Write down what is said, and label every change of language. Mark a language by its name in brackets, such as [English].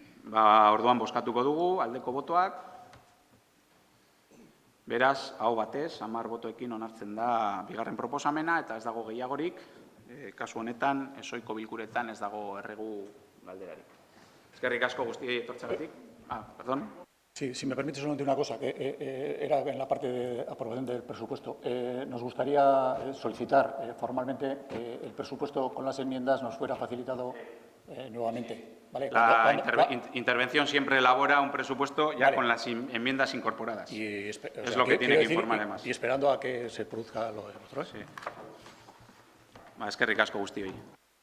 [Basque] Orduan bozkatuko dugu, aldeko botoak. Beraz, aho batez, 10 botoekin onartzen da bigarren proposamena, eta ez dago gehiagorik. Kasu honetan, ezohiko bilkuretan ez dago erregu galderarik. Eskerrik asko guztiei etortzeagatik. [Spanish] Perdón. Sí, si me permite solamente una cosa, que era en la parte de aprobación del presupuesto. Nos gustaría solicitar formalmente que el presupuesto con las enmiendas nos fuera facilitado nuevamente. ¿Vale? La intervención siempre elabora un presupuesto ya con las enmiendas incorporadas. Es lo que tiene que informar además. Y esperando a que se produzca lo de otro. [Basque] Sí. Eskerrik asko guztioi.